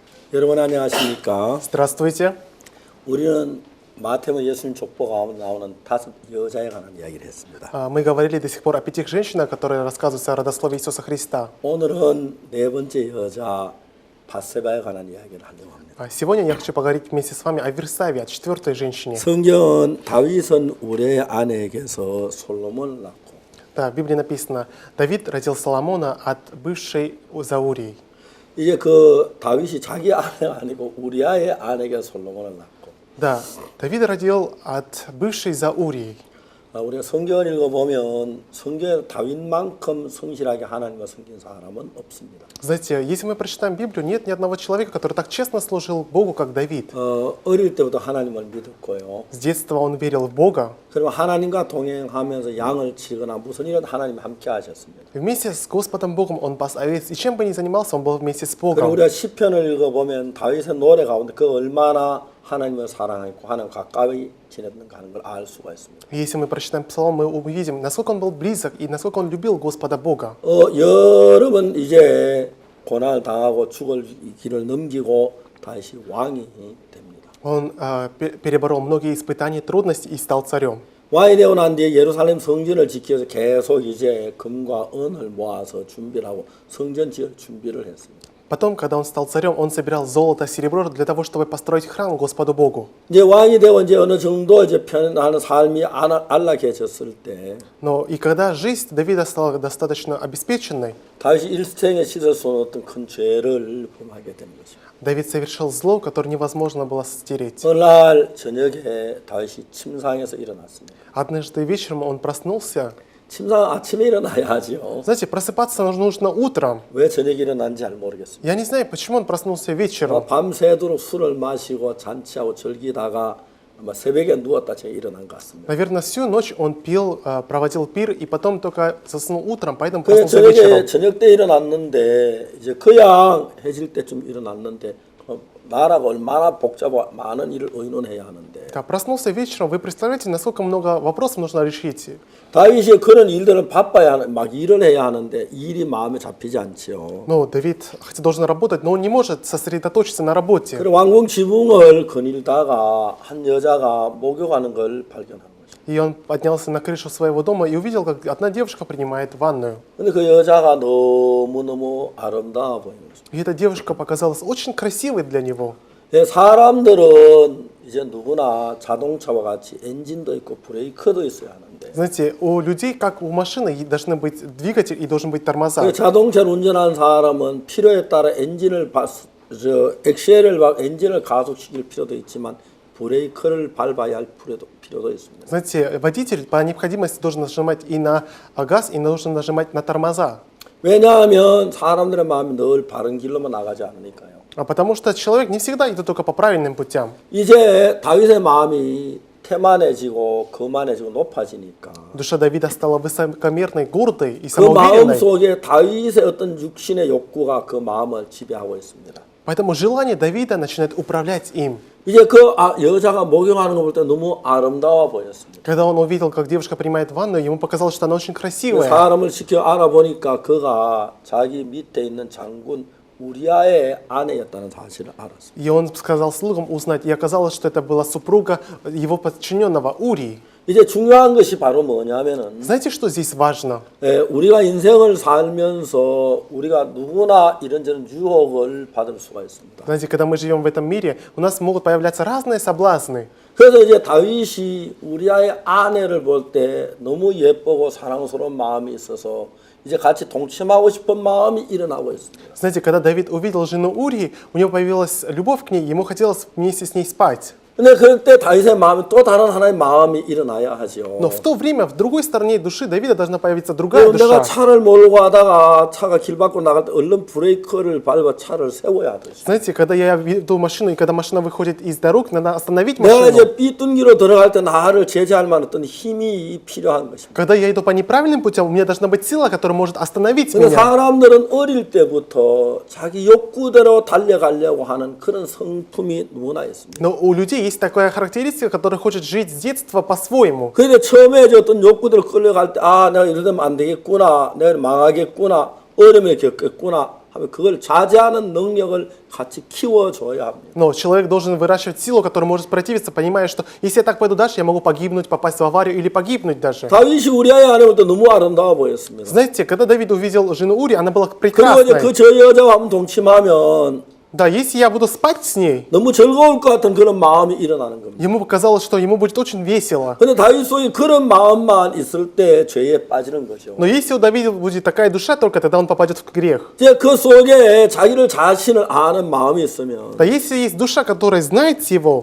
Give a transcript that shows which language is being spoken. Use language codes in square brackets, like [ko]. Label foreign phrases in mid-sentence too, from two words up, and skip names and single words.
[ko] 여러분 안녕하십니까? [ru] Здравствуйте. [ko] 우리는 마태복음 예수님 족보 가운데 나오는 5 여자에 관한 이야기를 했습니다. [ru] Мы говорили до сих пор о 5 женщинах, которые рассказываются о родословии Иисуса Христа. [ko] 오늘은 4번째 여자 밧세바에 관한 이야기를 하려고 합니다. [ru] Сегодня я хочу поговорить вместе с вами о Версаве, о 4-й женщине. [ko] 성경은 다윗은 우리의 아내에게서 솔로몬을 낳고 [ru] Да, в Библии написано, Давид родил Соломона от бывшей за Урией. [ko] 이제 그 다윗이 자기 아내가 아니고 우리아의 아내에게 솔로몬을 낳고 [ru] Да, Давид родил от бывшей за Урией. [ko] 우리가 성경을 읽어보면 성경에 다윗만큼 성실하게 하나님과 섬긴 사람은 없습니다. [ru] Знаете, если мы прочитаем Библию, нет ни одного человека, который так честно служил Богу, как Давид. [ko] 어릴 때부터 하나님을 믿었고요. [ru] С детства он верил в Бога. [ko] 그리고 하나님과 동행하면서 양을 치거나 무슨 일은 하나님 함께 하셨습니다. [ru] Вместе с Господом Богом он пас овец, и чем бы ни занимался, он был вместе с [ko] 그리고 [ru] Богом. [ko] 우리가 시편을 읽어보면 다윗의 노래 가운데 그 얼마나 하나님을 사랑했고 하나님 가까이 지냈는가 하는 걸 알 수가 있습니다. [ru] Если мы прочитаем Псалом, мы увидим, насколько он был близок и насколько он любил Господа Бога. [ko] 여러 번 이제 고난을 당하고 죽을 길을 넘기고 다시 왕이 됩니다. [ru] Он переборол многие испытания, трудности и стал царем. [ko] 왕이 되고 난 뒤에 예루살렘 성전을 지키면서 계속 이제 금과 은을 모아서 준비를 하고 성전 지을 준비를 했습니다. [ru] Потом, когда он стал царем, он собирал золото, серебро для того, чтобы построить храм Господу Богу. [ko] 이제 왕이 되고 이제 어느 정도 이제 편안한 삶이 안락해졌을 때 [ru] Но и когда жизнь Давида стала достаточно обеспеченной, [ko] 다윗이 일생에 씻을 수 없는 어떤 큰 죄를 범하게 된 것입니다. [ru] Давид совершил зло, которое невозможно было стереть. [ko] 어느 날 저녁에 다윗이 침상에서 일어났습니다. [ru] Однажды вечером он проснулся. [ko] 침상 아침에 일어나야지요. [ru] Знаете, просыпаться нужно утром. [ko] 왜 저녁에 일어난지 잘 모르겠습니다. [ru] Я не знаю, почему он проснулся вечером. [ko] 밤새도록 술을 마시고 잔치하고 즐기다가 아마 새벽에 누웠다 제가 일어난 것 같습니다. [ru] Наверное, всю ночь он пил, проводил пир, и потом только заснул утром, поэтому [ko] 그래 [ru] проснулся вечером. [ko] 저녁 때 일어났는데 이제 그양 해질 때쯤 일어났는데 나라가 얼마나 복잡하고 많은 일을 의논해야 하는데 [ru] Да, проснулся вечером, вы представляете, насколько много вопросов нужно решить. [ko] 다윗이 그런 일들을 바빠야 하는 막 일을 해야 하는데 일이 마음에 잡히지 않지요. [ru] Ну, Давид хотя должен работать, но он не может сосредоточиться на работе. [ko] 그리고 왕궁 지붕을 거닐다가 한 여자가 목욕하는 걸 발견한 거죠. [ru] И он поднялся на крышу своего дома и увидел, как одна девушка принимает ванную. [ko] 근데 그 여자가 너무너무 아름다워 보이는 거죠. [ru] И эта девушка показалась очень красивой для него. [ko] 사람들은 이제 누구나 자동차와 같이 엔진도 있고 브레이크도 있어야 하는데 [ru] Знаете, у людей, как у машины, должны быть двигатель и должен быть тормоза. [ko] 그 자동차를 운전하는 사람은 필요에 따라 엔진을 엔진을 가속시킬 필요도 있지만 브레이크를 밟아야 할 필요도 있습니다. [ru] Знаете, водитель по необходимости должен нажимать и на газ, и должен нажимать на тормоза. [ko] 왜냐하면 사람들의 마음이 늘 바른 길로만 나가지 않으니까요. [ru] Потому что человек не всегда идет только по правильным путям. [ko] 이제 다윗의 마음이 태만해지고 거만해지고 높아지니까 [ru] Душа Давида стала высокомерной, гордой и [ko] 그 마음 [ru] самоуверенной. [ko] 속에 다윗의 어떤 육신의 욕구가 그 마음을 지배하고 있습니다. [ru] Поэтому желание Давида начинает управлять им. [ko] 이제 그 여자가 목욕하는 거 볼 때 너무 아름다워 보였습니다. [ru] Когда он увидел, как девушка принимает ванную, ему показалось, что она очень красивая. [ko] 사람을 지켜 알아보니까 그가 자기 밑에 있는 장군 우리아의 아내였다는 사실을 알았습니다. [ru] И он сказал слугам узнать, и оказалось, что это была супруга его подчиненного Урии. [ko] 이제 중요한 것이 바로 뭐냐면은 [ru] Знаете, что здесь важно? [ko] 우리가 인생을 살면서 우리가 누구나 이런저런 유혹을 받을 수가 있습니다. [ru] Знаете, когда мы живем в этом мире, у нас могут появляться разные соблазны. [ko] 그래서 이제 다윗이 우리아의 아내를 볼 때 너무 예쁘고 사랑스러운 마음이 있어서 이제 같이 동침하고 싶은 마음이 일어나고 있습니다. [ru] Знаете, когда Давид увидел жену Урии, у него появилась любовь к ней, ему хотелось вместе с ней спать. [ko] 근데 그때 다윗의 마음이 또 다른 하나의 마음이 일어나야 하죠. [ru] Но в то время в другой стороне души Давида должна появиться другая [ko] 내가 [ru] душа. [ko] 차를 몰고 가다가 차가 길 밖으로 나갈 때 얼른 브레이크를 밟아 차를 세워야 돼. [ru] Знаете, когда я веду машину, и когда машина выходит из дорог, надо остановить [ko] 내가 [ru] машину. [ko] 이제 삐뚤기로 들어갈 때 나를 제재할 만한 어떤 힘이 필요한 것입니다. [ru] Когда я иду по неправильным путям, у меня должна быть сила, которая может остановить [ko] 근데 [ru] меня. [ko] 사람들은 어릴 때부터 자기 욕구대로 달려가려고 하는 그런 성품이 누구나 있습니다. [ru] Но у людей есть такая характеристика, которая хочет жить с детства по-своему. [ko] 그런데 처음에 어떤 욕구대로 끌려갈 때, 내가 이러면 안 되겠구나, 내가 망하겠구나, 어려움을 겪겠구나, 하면 그걸 자제하는 능력을 같이 키워줘야 합니다. [ru] Но человек должен выращивать силу, которая может противиться, понимая, что если я так пойду дальше, я могу погибнуть, попасть в аварию или погибнуть даже. [ko] 다윗이 우리아의 아내 볼 때 너무 아름다워 보였습니다. [ru] Знаете, когда Давид увидел жену Ури, она была [ko] 그리고 이제 [ru] прекрасной. [ko] 그 저 여자와 한번 동침하면 [ru] Да, если я буду спать с ней, [ko] 너무 즐거울 것 같은 그런 마음이 일어나는 겁니다. [ru] ему показалось, что ему будет очень весело. [ko] 근데 다윗 속에 그런 마음만 있을 때 죄에 빠지는 거죠. [ru] Но если у Давида будет такая душа, только тогда он попадет в грех. [ko] 이제 그 속에 자기를 자신을 아는 마음이 있으면 [ru] Да если есть душа, которая знает его,